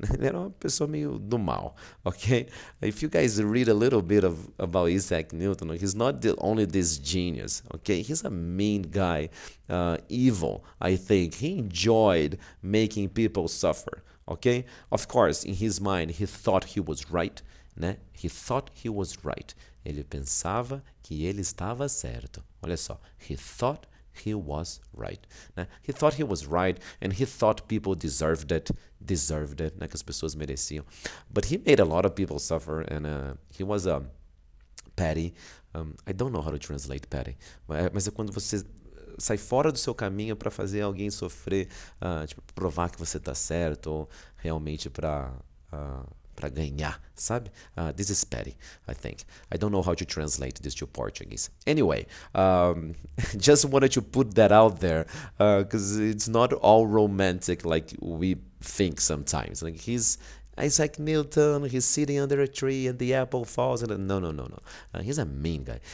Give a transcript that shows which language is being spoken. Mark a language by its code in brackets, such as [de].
[pt] Ele era uma pessoa meio do mal, okay? [en] If you guys read a little bit about Isaac Newton, he's not only this genius, okay? He's a mean guy, evil, I think. He enjoyed making people suffer, okay? Of course, in his mind, he thought he was right, né? He thought he was right. [pt] Ele pensava que ele estava certo. Olha só, [en] he thought he was right, né? He thought he was right and he thought people deserved it, né? [pt] Que as pessoas mereciam. [en] But he made a lot of people suffer and he was petty. I don't know how to translate petty, [pt] mas é quando você sai fora do seu caminho para fazer alguém sofrer, tipo, provar que você está certo ou realmente para ganhar, sabe? [en] This is petty, I think. I don't know how to translate this to Portuguese. Anyway, just wanted to put that out there because it's not all romantic like we think sometimes. Like he's Isaac Newton, he's sitting under a tree and the apple falls. And no. He's a mean guy.